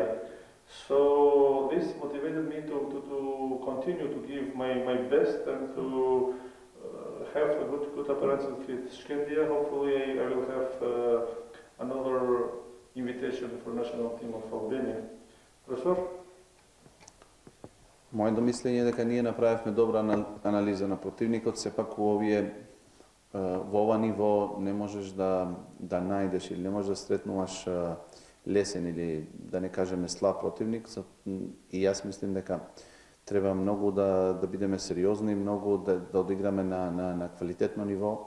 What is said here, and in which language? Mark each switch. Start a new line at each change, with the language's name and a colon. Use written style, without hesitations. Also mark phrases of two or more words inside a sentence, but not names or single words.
English: So this motivated me to continue to give my best and to have a good appearance with Shkendija. Hopefully I will have another invitation for national team of Albania. Professor?
Macedonian: Моето мислење е дека ние направивме добра анализа на противникот, сепак во ова ниво не можеш да најдеш или не можеш да сретнуваш лесен или да не кажеме слаб противник. И јас мислим дека треба многу да бидеме сериозни, многу да одиграме на квалитетно ниво.